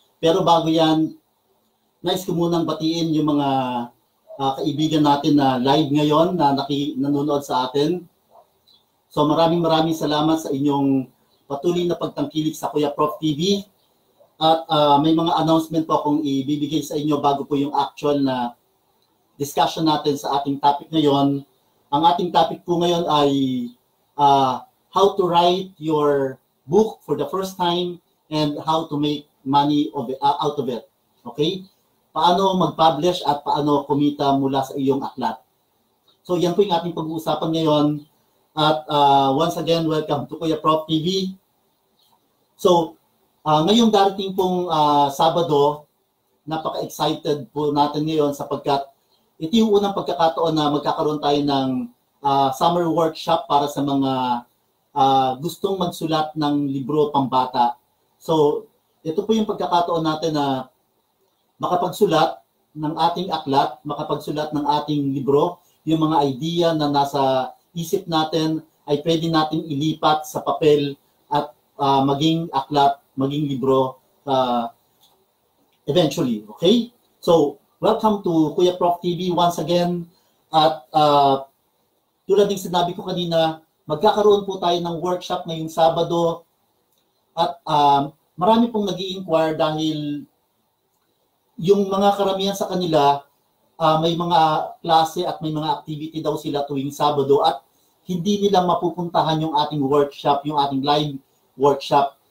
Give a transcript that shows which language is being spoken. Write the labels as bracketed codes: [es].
[tl] Pero bago yan, nais ko munang batiin yung mga kaibigan natin na live ngayon na nanonood sa atin. So maraming salamat sa inyong patuloy na pagtangkilik sa Kuya Prof TV. At may mga announcement po akong ibibigay sa inyo bago po yung actual na discussion natin sa ating topic ngayon. Ang ating topic po ngayon ay [en] how to write your book for the first time and how to make money out of it. Okay? [tl] Paano mag-publish at paano kumita mula sa iyong aklat. So yan po yung ating pag-uusapan ngayon. [en] At once again, welcome to Kuya Prof TV. [tl] So, ngayong darating pong Sabado, napaka-excited po natin ngayon sapagkat ito yung unang pagkakataon na magkakaroon tayo ng summer workshop para sa mga gustong magsulat ng libro pambata. So, ito po yung pagkakataon natin na makapagsulat ng ating aklat, makapagsulat ng ating libro, yung mga idea na nasa isip natin ay pwede natin ilipat sa papel at maging aklat, maging libro eventually. [en] Okay? So, welcome to Kuya Prof TV once again. [tl] At tulad ng sinabi ko kanina, magkakaroon po tayo ng workshop ngayong Sabado. At marami pong nag-i-inquire dahil yung mga karamihan sa kanila, may mga klase at may mga activity daw sila tuwing Sabado at hindi nila mapupuntahan yung ating workshop, yung ating live workshop.